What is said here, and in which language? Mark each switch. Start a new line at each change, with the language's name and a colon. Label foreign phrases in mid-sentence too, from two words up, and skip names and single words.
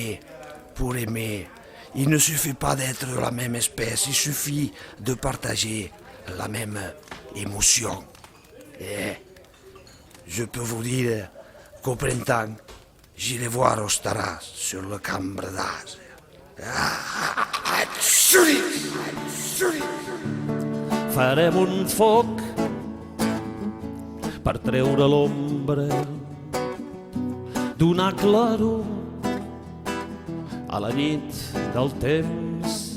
French: Et pour aimer, Il ne suffit pas d'être de la même espèce, il suffit de partager la même émotion. Et je peux vous dire qu'au printemps, j'irai voir Ostaras sur le cambre d'As.
Catalan: Farem un foc per treure l'ombra, donar claror a la nit del temps.